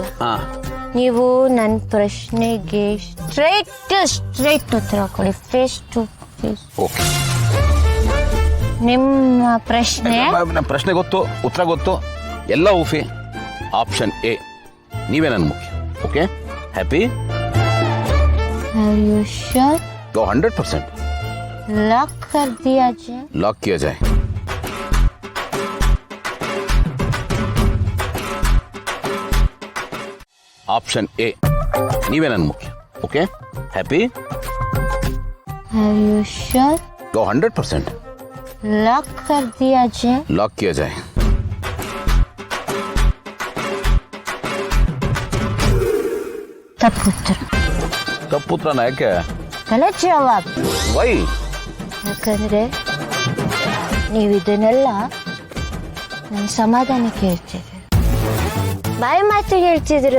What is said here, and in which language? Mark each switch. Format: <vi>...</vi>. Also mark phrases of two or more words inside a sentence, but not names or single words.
<kn>ನೀವು ನನ್ನ ಪ್ರಶ್ನೆಗೆ ಸ್ಟ್ರೈಟ್ ಉತ್ತರ ಕೊಡಿ,</kn> <en>face to face.</en> <kn>ನಿಮ್ಮ ಪ್ರಶ್ನೆ ಗೊತ್ತು, ಉತ್ತರ ಗೊತ್ತು, ಎಲ್ಲ ಊಫಿ.</kn> <en>option A</en> <kn>ನೀವೇ ನನ್ನ ಮುಖ್ಯ.</kn> <en>okay, happy? श्योर?</en> <hi>100%. लॉक कर दिया जाए? लॉक किया जाए.</hi> <en>option A</en> <kn>ನೀವೇ ನನ್ನ ಮುಖ್ಯ.</kn> <en>Okay, happy? श्योर?</en> <hi>100%. लॉक कर दिया जाए? लॉक किया जाए.</hi> <kn>ತಪ್ಪುತ್ರನ ಯಾಕೆ?</kn> <hi>ग़लत जवाब.</hi> <en>ವೈ?</en> <kn>ಯಾಕಂದ್ರೆ ನೀವು ಇದನ್ನೆಲ್ಲ ನನ್ನ ಸಮಾಧಾನಕ್ಕೆ ಹೇಳ್ತಿದ್ದೀರ, ಬಾಯಿ ಮಾತಿಗೆ ಹೇಳ್ತಿದ್ದೀರ.</kn>